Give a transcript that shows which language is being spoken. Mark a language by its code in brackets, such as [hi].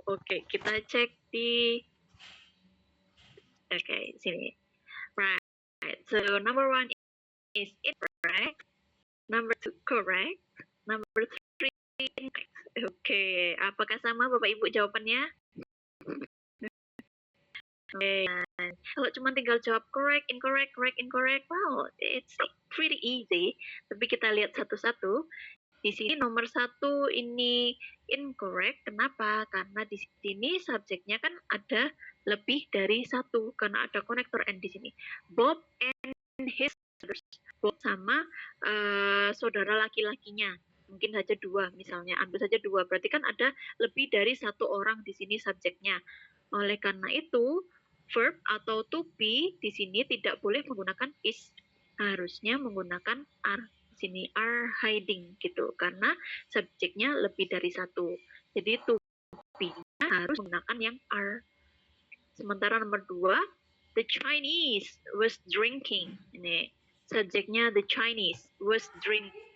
[id] Oke, kita cek di sini. Right. [en] So number 1 is incorrect. Number 2 correct. Number 3 incorrect. [id] Oke, apakah sama Bapak Ibu jawabannya? Oke, kalau cuma tinggal jawab [en] correct, incorrect, correct, incorrect, wow, it's pretty easy. [id] Tapi kita lihat satu-satu. Di sini nomor 1 ini incorrect. Kenapa? Karena di sini subjeknya kan ada lebih dari 1 karena ada konektor and di sini. [en] Bob and his brothers. [id] Bob sama saudara laki-lakinya. Mungkin saja 2 misalnya. Ambil saja 2. Berarti kan ada lebih dari 1 orang di sini subjeknya. Oleh karena itu, verb atau to be di sini tidak boleh menggunakan is. Harusnya menggunakan are. Sini [en] are hiding [id] gitu karena subjeknya lebih dari 1. Jadi to be-nya harus menggunakan yang are. Sementara nomor 2, [en] the Chinese was drinking. [id] Ini subjeknya [en] the Chinese was drinking.